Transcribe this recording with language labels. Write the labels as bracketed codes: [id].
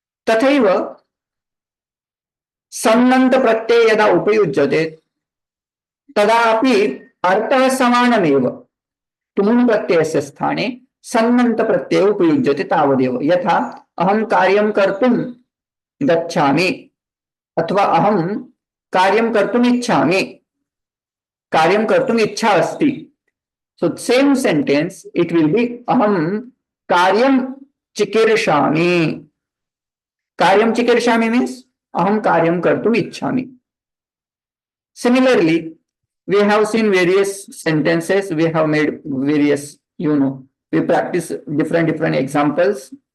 [sa] तथैव सन्नन्त प्रत्यय यदा उपयुज्यते तदापि अर्थः समानमेव। तुमुन् प्रत्ययस्य स्थाने सन्नन्त प्रत्यय उपयुज्यते तावदेव। यथा अहं कार्यं कर्तुं गच्छामि अथवा अहं कार्यं कर्तुम् इच्छामि, कार्यं कर्तुम् इच्छा अस्ति। [en] so same sentence it will be [sa] अहं कार्यं चिकीर्षामि। कार्यं चिकीर्षामि [en] means [sa] अहं कार्यं कर्तुम् इच्छामि। [en] Similarly, we have seen various sentences, we have made various, we practice different examples.